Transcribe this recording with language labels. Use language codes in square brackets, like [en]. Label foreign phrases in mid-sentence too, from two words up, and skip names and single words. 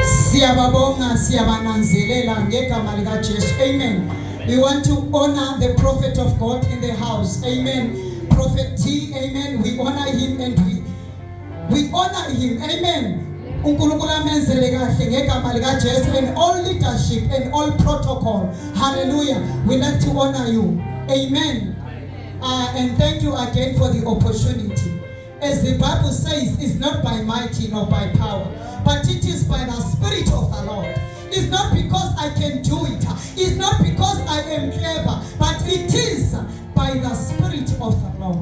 [zu] Siyababonga, siyabananzelela ngegama lika Jesu. [en] Amen. We want to honor the prophet of God in the house. Amen. Prophet T. Amen. We honor him and we honor him. [zu] Amen. uNkulunkulu amenzele kahle ngegama lika Jesu [en] and all leadership and all protocol. Hallelujah. We like to honor you. Amen. And thank you again for the opportunity. As the Bible says, it's not by mighty nor by power, but it is by the Spirit of the Lord. It's not because I can do it. It's not because I am clever, but it is by the Spirit of the Lord.